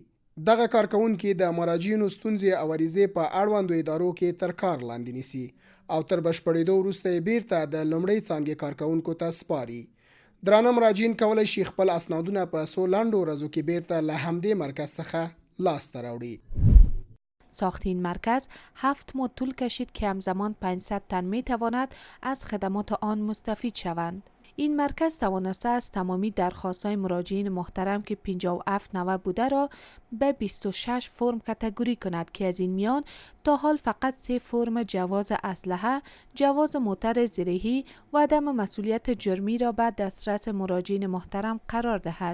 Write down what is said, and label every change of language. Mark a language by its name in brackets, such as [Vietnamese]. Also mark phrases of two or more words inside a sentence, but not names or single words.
[Pashto] دغه کارکوونکي د مراجعینو ستونزې او عریضې په اړوندو ادارو کې تر کار لاندې نیسي او تر بشپړېدو وروسته یې بیرته د لومړۍ څانګې کارکوونکو ته سپاري. درانه مراجعین کولی شي خپل اسنادونه په څو لنډو ورځو کې بیرته له همدې مرکز څخه لاسته راوړي. [Persian] ساخت این مرکز 7 ماه طول کشید که همزمان 500 تن می تواند از خدمات آن مستفید شوند. این مرکز توانسته است تمامی درخواست‌های مراجعین محترم که 57 نوع بوده را به 26 فرم کاتگوری کند که از این میان تا حال فقط 3 فرم جواز اسلحه، جواز موتر زرهی و عدم مسئولیت جرمی را به دسترس مراجعین محترم قرار دهد.